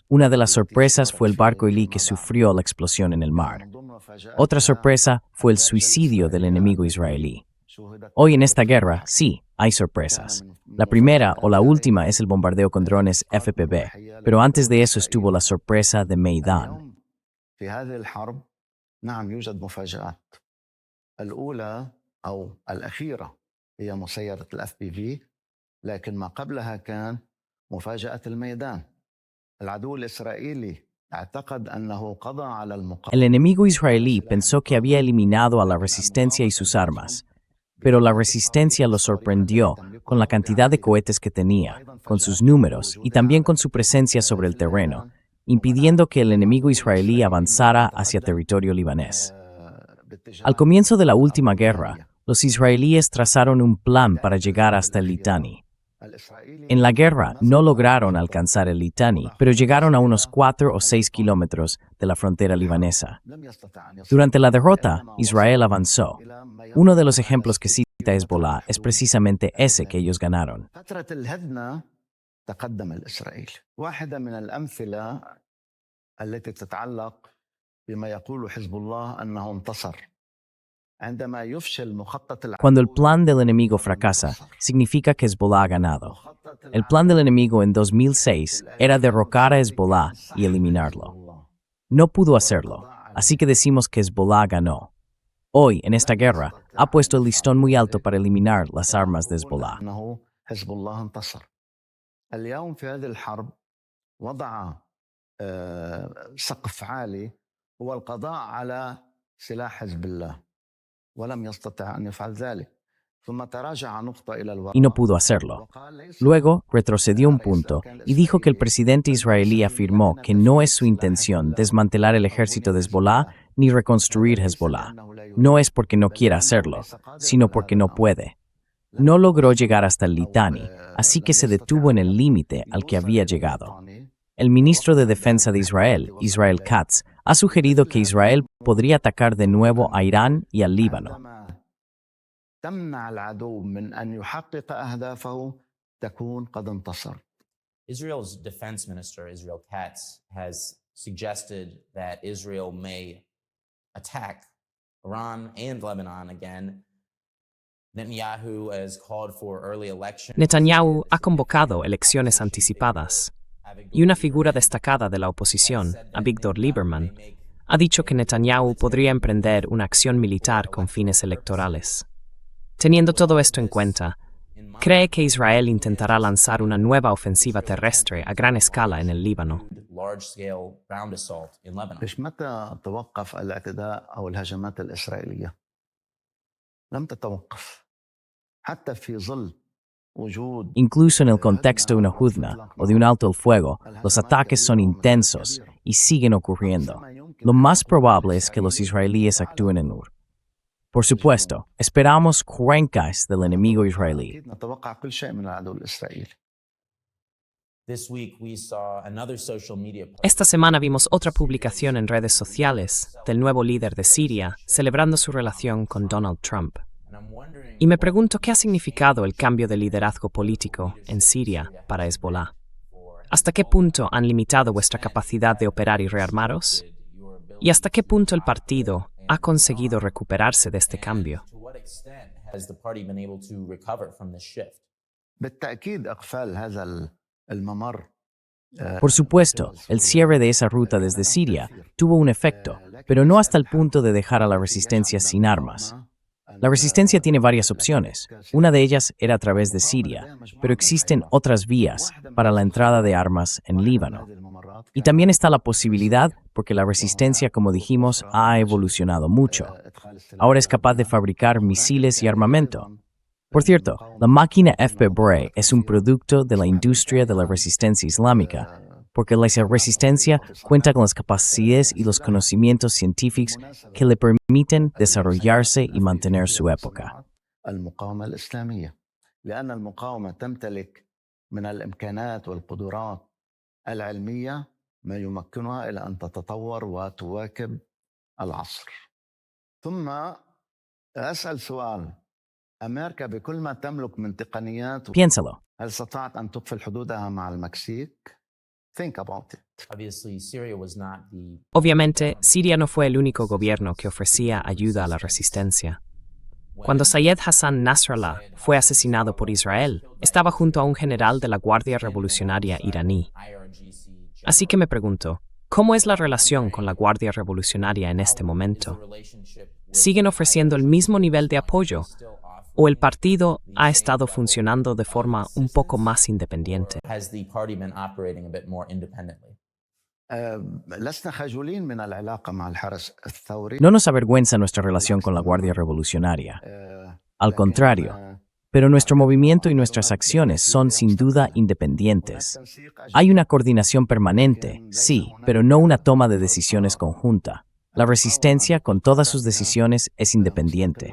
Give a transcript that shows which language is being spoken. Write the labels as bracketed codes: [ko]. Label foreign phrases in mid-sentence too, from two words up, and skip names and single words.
[es] Una de las sorpresas fue el barco Elí que sufrió la explosión en el mar. Otra sorpresa fue el suicidio del enemigo israelí. Hoy en esta guerra, sí, hay sorpresas. La primera o la última es el bombardeo con drones FPV, pero antes de eso estuvo la sorpresa de Meidán. [ar] في هذه الحرب نعم يوجد مفاجآت. الأولى أو الأخيرة هي مسيرة الاف بي في، لكن ما قبلها كان مفاجأة الميدان. العدو الإسرائيلي اعتقد أنه قضى على المقاومة. [es] El enemigo israelí pensó que había eliminado a la resistencia y sus armas, pero la resistencia lo sorprendió con la cantidad de cohetes que tenía, con sus números y también con su presencia sobre el terreno, impidiendo que el enemigo israelí avanzara hacia territorio libanés. Al comienzo de la última guerra, los israelíes trazaron un plan para llegar hasta el Litani. En la guerra no lograron alcanzar el Litani, pero llegaron a unos 4 o 6 kilómetros de la frontera libanesa. Durante la derrota, Israel avanzó. Uno de los ejemplos que cita Hezbollah es precisamente ese que ellos ganaron. [ar] فترة الهدنة تقدم الإسرائيلي. واحدة من الأمثلة التي تتعلق بما يقول حزب الله أنه انتصر. عندما يفشل مخطط [es] Cuando el plan del enemigo fracasa, significa que Hezbollah ha ganado. El plan del enemigo en 2006 era derrocar a Hezbollah y eliminarlo. No pudo hacerlo, así que decimos que Hezbollah ganó. Hoy, en esta guerra, ha puesto el listón muy alto para eliminar las armas de Hezbollah. [ar] أنه حزب الله انتصر. اليوم في هذه الحرب وضع سقف عالي هو القضاء على سلاح حزب الله ولم يستطع أن يفعل ذلك. ثم تراجع نقطة إلى الوراء [es] Y no pudo hacerlo. Luego, retrocedió un punto y dijo que el presidente israelí afirmó que no es su intención desmantelar el ejército de Hezbollah ni reconstruir Hezbollah. No es porque no quiera hacerlo, sino porque no puede. No logró llegar hasta el Litani, así que se detuvo en el límite al que había llegado. El ministro de Defensa de Israel, Israel Katz, ha sugerido que Israel podría atacar de nuevo a Irán y al Líbano. [ar] تمنع العدو من أن يحقق أهدافه تكون قد انتصر. [en] Israel's defense minister, Israel Katz, has suggested that Israel may attack Iran and Lebanon again. Netanyahu has called for early elections. [es] Netanyahu ha convocado elecciones anticipadas y una figura destacada de la oposición, Avigdor Lieberman, ha dicho que Netanyahu podría emprender una acción militar con fines electorales. Teniendo todo esto en cuenta, ¿cree que Israel intentará lanzar una nueva ofensiva terrestre a gran escala en el Líbano? [en] Large-scale ground assault in Lebanon. [ar] ليش متى توقف الاعتداء أو الهجمات الإسرائيلية؟ لم تتوقف حتى في ظل وجود [es] Incluso en el contexto de una juzna o de un alto el fuego, los ataques son intensos y siguen ocurriendo. Lo más probable es que los israelíes actúen en Ur. Por supuesto, esperamos cuencas del enemigo israelí. [ar] أكيد نتوقع كل شيء من العدو الإسرائيلي. [en] This week, we saw another social media post. [es] Esta semana vimos otra publicación en redes sociales del nuevo líder de Siria celebrando su relación con Donald Trump. [en] And I'm wondering [es] Y me pregunto qué ha significado el cambio de liderazgo político en Siria para Hezbollah. ¿Hasta qué punto han limitado vuestra capacidad de operar y rearmaros? ¿Y hasta qué punto el partido ha conseguido recuperarse de este cambio? [en] to what extent has the party been able to recover from this shift? [ar] بالتأكيد إقفال هذا الممر [es] Por supuesto, el cierre de esa ruta desde Siria tuvo un efecto, pero no hasta el punto de dejar a la resistencia sin armas. La resistencia tiene varias opciones. Una de ellas era a través de Siria, pero existen otras vías para la entrada de armas en Líbano. Y también está la posibilidad, porque la resistencia, como dijimos, ha evolucionado mucho. Ahora es capaz de fabricar misiles y armamento. Por cierto, la máquina FP Bray es un producto de la industria de la resistencia islámica, porque la resistencia cuenta con las capacidades y los conocimientos científicos que le permiten desarrollarse y mantener su época. [ar] المقاومة الإسلامية لأن المقاومة تمتلك من الإمكانات والقدرات العلمية ما يمكنها إلى أن تتطور وتواكب العصر. ثم أسأل سؤال: أمريكا بكل ما تملك من تقنيات [es] Piénsalo. [ar] هل استطاعت أن تقفل حدودها مع المكسيك؟ [en] Think about it. Obviously, Syria was not the [es] Obviamente, Siria no fue el único gobierno que ofrecía ayuda a la resistencia. Cuando Sayed Hassan Nasrallah fue asesinado por Israel, estaba junto a un general de la Guardia Revolucionaria iraní. IRGC. Así que me pregunto, ¿cómo es la relación con la Guardia Revolucionaria en este momento? Relationship ¿Siguen ofreciendo el mismo nivel de apoyo? ¿O el partido ha estado funcionando de forma un poco más independiente? [en] has the party been operating a bit more independently? [ar] لسنا خجولين من العلاقة مع الحرس الثوري. [es] No nos avergüenza nuestra relación con la Guardia Revolucionaria. Al contrario, pero nuestro movimiento y nuestras acciones son sin duda independientes. Hay una coordinación permanente, sí, pero no una toma de decisiones conjunta. La resistencia, con todas sus decisiones, es independiente.